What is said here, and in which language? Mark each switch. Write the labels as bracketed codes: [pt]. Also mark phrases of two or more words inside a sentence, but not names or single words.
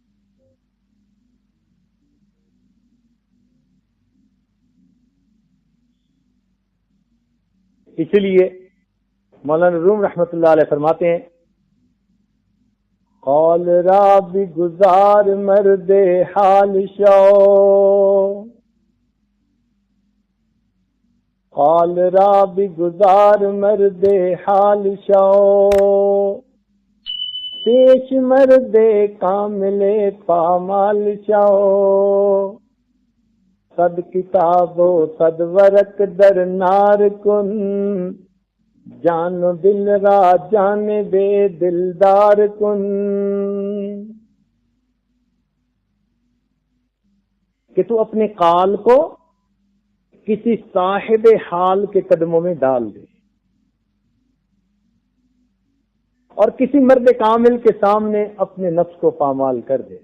[ur] اس لیے مولانا روم [ar] رحمت اللہ علیہ [ur] فرماتے ہیں [fa] قول را بھی گزار مرد حال شو، قال را بھی گزار مرد حال شو، پیش مرد کامل پامال شو، صد کتاب و صد ورق در نار کن، جان و دل را جان بے دلدار کن. [ur] کہ تو اپنے قال کو کسی صاحب حال کے قدموں میں ڈال دے اور کسی مرد کامل کے سامنے اپنے نفس کو پامال کر دے.